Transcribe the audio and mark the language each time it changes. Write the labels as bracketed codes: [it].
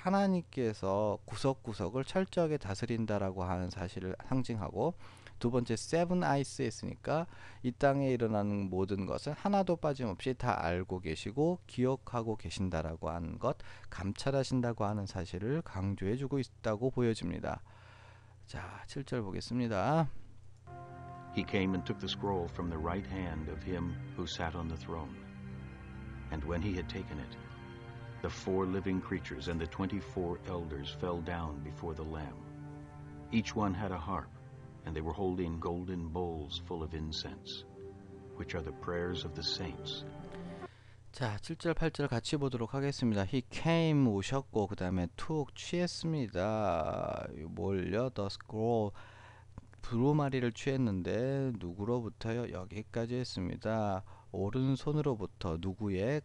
[ko] 하나님께서 구석구석을 철저하게 다스린다라고 하는 사실을 상징하고, 두 번째 세븐 아이스 했으니까 이 땅에 일어나는 모든 것을 하나도 빠짐없이 다 알고 계시고 기억하고 계신다라고 하는 것, 감찰하신다고 하는 사실을 강조해주고 있다고 보여집니다. 자, 7절 보겠습니다. [en] He came and took the scroll from the right hand of him who sat on the throne. And when he had taken it, the 4 living creatures and the 24 elders fell down before the Lamb. Each one had a harp, and they were holding golden bowls full of incense, which are the prayers of the saints. [ko] 자, 7절 8절 같이 보도록 하겠습니다. [en] He came [ko] 오셨고 그 다음에 took 취했습니다. 뭘요? [en] The scroll [ko] 두루마리를 취했는데 누구로부터요? 여기까지 했습니다. 오른손으로부터 누구의?